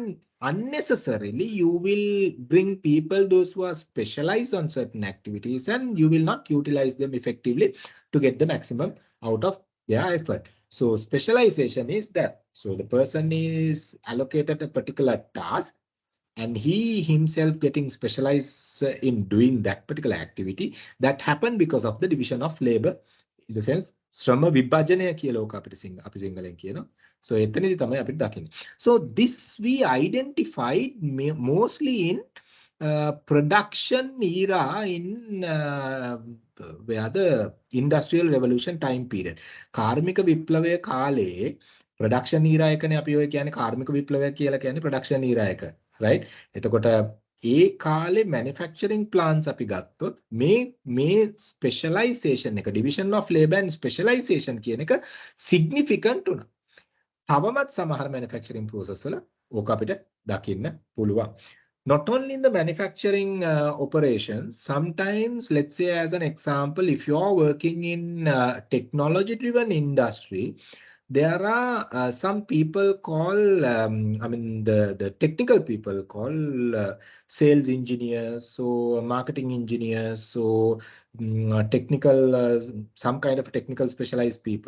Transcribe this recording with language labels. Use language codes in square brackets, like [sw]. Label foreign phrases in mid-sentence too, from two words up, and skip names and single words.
[en] Unnecessarily, you will bring people, those who are specialized on certain activities, and you will not utilize them effectively to get the maximum out of their effort. So specialization is that. So the person is allocated a particular task and he himself getting specialized in doing that particular activity. That happened because of the division of labor, in the sense [si] ශ්‍රම විභජනය කියලා ඕක අපිට අපි සිංහලෙන් කියනවා. So එතනදී තමයි අපිට දකින්නේ. [en] So this we identified mostly in production era in where the industrial revolution time period. [si] කාර්මික විප්ලවය කාලේ [en] production era [si] එකනේ අපි ඔය කියන්නේ කාර්මික විප්ලවය කියලා කියන්නේ [en] production era [si] එක, right? එතකොට ඒ කාලේ [en] manufacturing plants [si] අපි ගත්තොත් මේ specialization එක, [en] division of labor and specialization [si] කියන එක significant උනා. තවමත් සමහර [en] manufacturing process [si] වල ඕක අපිට දකින්න පුළුවන්. [en] Not only in the manufacturing operations, sometimes, let's say as an example, if you are working in technology driven industry, there are some people call, the technical people call sales engineers, so marketing engineers, so technical, some kind of technical specialized people.